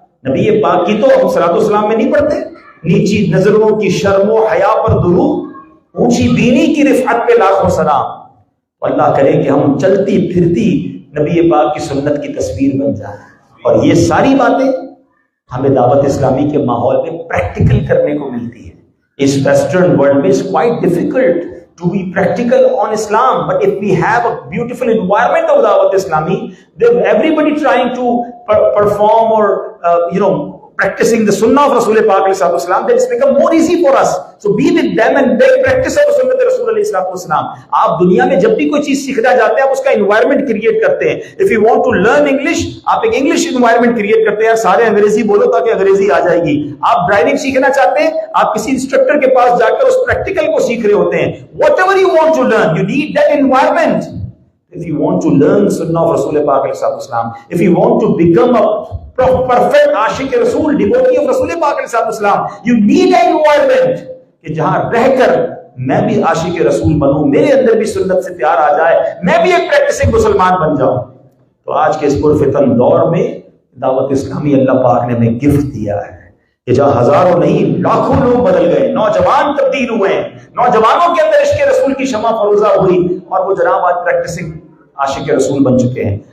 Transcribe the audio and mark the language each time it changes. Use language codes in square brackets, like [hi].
[ur] نبی پاک کی تو ہم صلاۃ والسلام میں نہیں پڑھتے، نیچی نظروں کی شرم و حیا پر درود، اونچی بینی کی رفعت پہ لاکھوں سلام. اللہ کرے کہ ہم چلتی پھرتی نبی پاک کی سنت کی تصویر بن جائیں. اور یہ ساری باتیں ہمیں دعوت اسلامی کے ماحول میں پریکٹیکل کرنے کو ملتی ہے. اس ویسٹرن ورلڈ میں [en] it's quite difficult to be practical on Islam, but if we have a beautiful environment of Dawat Islami, then everybody trying to perform or practicing the Sunnah of Rasul Pak alayhi salatu wasalam, then it's become more easy for us. So be with them and they practice of Sunnah Rasul alayhi salatu wasalam. [ur] آپ دنیا میں جب بھی کوئی چیز سیکھنا چاہتے ہیں آپ اس کا انوائرمنٹ کریٹ کرتے ہیں. [en] If you want to learn English, [ur] آپ ایک انگلش انوائرمنٹ کریٹ کرتے ہیں. سارے انگریزی بولو تاکہ انگریزی آ جائے گی. آپ ڈرائیونگ سیکھنا چاہتے ہیں آپ کسی انسٹرکٹر کے پاس جا کر اس پریکٹیکل کو سیکھ رہے ہوتے ہیں. [en] Whatever you want to learn, you need that environment. If you want to learn Sunnah of Rasul Pak alayhi salatu wasalam, if you want to become a perfect Ashiq Rasul, devotee of Rasul Pak alayhi salatu wasalam, you need an environment [ur] کہ جہاں رہ کر میں بھی عاشق رسول بنوں, میرے اندر بھی سنت سے پیار آ جائے, میں بھی ایک پریکٹسنگ مسلمان بن جاؤں. تو آج کے اس پرفتن دور میں دعوت اسلامی اللہ پاک نے ہمیں گفٹ دیا ہے کہ جہاں ہزاروں نہیں لاکھوں لوگ بدل گئے, نوجوان تبدیل ہوئے ہیں, نوجوانوں کے اندر عشق رسول کی شمع فروزہ ہوئی اور وہ جناب آج پریکٹسنگ عاشق رسول بن چکے ہیں.